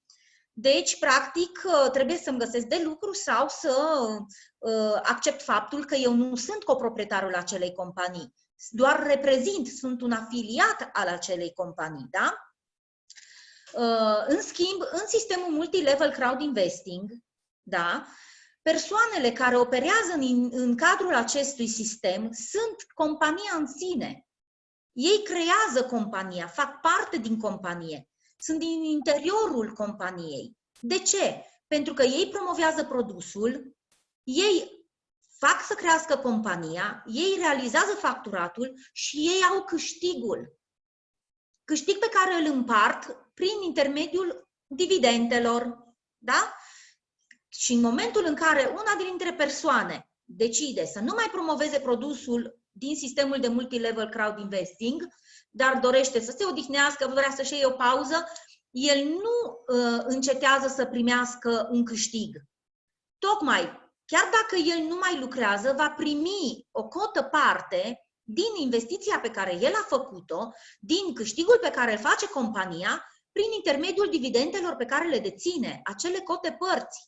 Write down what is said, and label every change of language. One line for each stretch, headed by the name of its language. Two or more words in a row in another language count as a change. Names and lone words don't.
Romanian: Deci, practic, trebuie să-mi găsesc de lucru sau să accept faptul că eu nu sunt coproprietarul acelei companii. Doar reprezint, sunt un afiliat al acelei companii, da? În schimb, în sistemul
English: multilevel crowd investing,
Romanian: da, persoanele care operează în cadrul acestui sistem sunt compania în sine. Ei creează compania, fac parte din companie, sunt din interiorul companiei. De ce? Pentru că ei promovează produsul, ei fac să crească compania, ei realizează facturatul și ei au câștigul. Câștig pe care îl împart prin intermediul dividendelor. Da? Și în momentul în care una dintre persoane decide să nu mai promoveze produsul din sistemul de
English: multilevel crowd investing,
Romanian: dar dorește să se odihnească, vrea să-și iei o pauză, el nu încetează să primească un câștig. Tocmai, chiar dacă el nu mai lucrează, va primi o cotă parte din investiția pe care el a făcut-o, din câștigul pe care îl face compania, prin intermediul dividendelor pe care le deține, acele cote părți.